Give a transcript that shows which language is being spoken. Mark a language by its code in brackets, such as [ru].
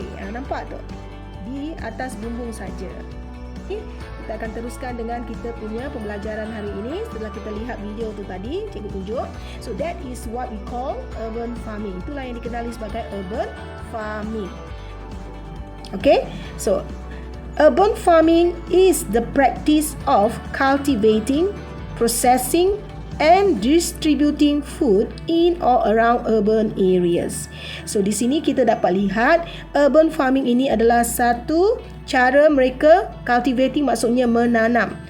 [ms] Nampak tu? Di atas bumbung saja. kita akan teruskan dengan kita punya pembelajaran hari ini. Setelah kita lihat video tu tadi, cikgu tunjuk. [en] So that is what we call urban farming. [ms] Itulah yang dikenali sebagai urban farming. [en] Okay, so urban farming is the practice of cultivating, processing and distributing food in or around urban areas. [ms] So di sini kita dapat lihat urban farming ini adalah satu cara mereka cultivating, maksudnya menanam.